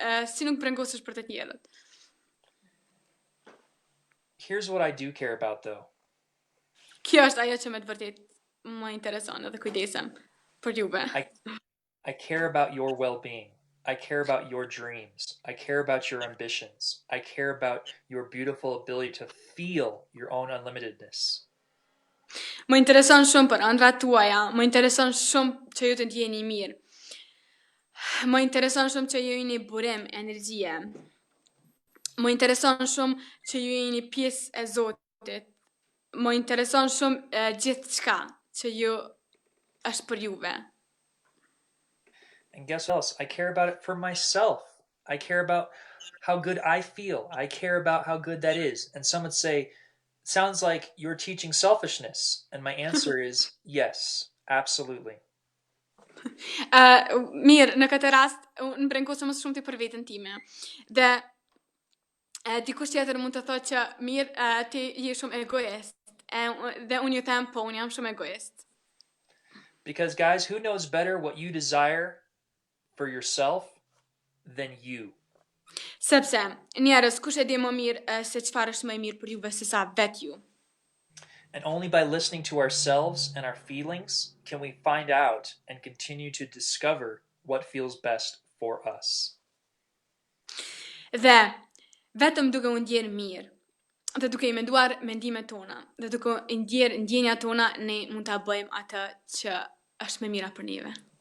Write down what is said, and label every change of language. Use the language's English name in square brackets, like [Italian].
[Albanian] Si nuk brengosesh për të tjerët. [English] Here's what I do care about, though. [Albanian] Kjo është ajo që me të vërtet më intereson edhe kujdesem për juve. [English] I care about your well-being. I care about your dreams. I care about your ambitions. I care about your beautiful ability to feel your own unlimitedness. [Albanian] Më intereson shumë për ëndrat tuaja, më intereson shumë që ju të ndjeni mirë. Më intereson shumë që ju jeni burim, energjie. Më intereson shumë që ju jeni pjesë e Zotit. Më intereson shumë gjithçka që ju është për juve. [English] And guess what else? I care about it for myself. I care about how good I feel. I care about how good that is. And some would say, sounds like you're teaching selfishness. And my answer is yes, absolutely. [Albanian] Mirë, në këtë rast, unë brenkosëm më shumë ti për veten time. Dhe dikush tjetër mund të thotë që mirë, ti je shumë egoist. Dhe unë ju them, po, unë jam shumë egoist. [English] Because, guys, who knows better what you desire for yourself than you? [Albanian] Sepse, njerëz, kush e di më mirë se çfarë është më e mirë për juve se sa vet ju. [English] And only by listening to ourselves and our feelings can we find out and continue to discover what feels best for us. [Albanian] Dhe vetëm duke u ndjerë mirë, dhe duke I menduar mendimet tona, dhe duke I ndjerë ndjenjat tona, ne mund ta bëjmë atë që është më mira për neve.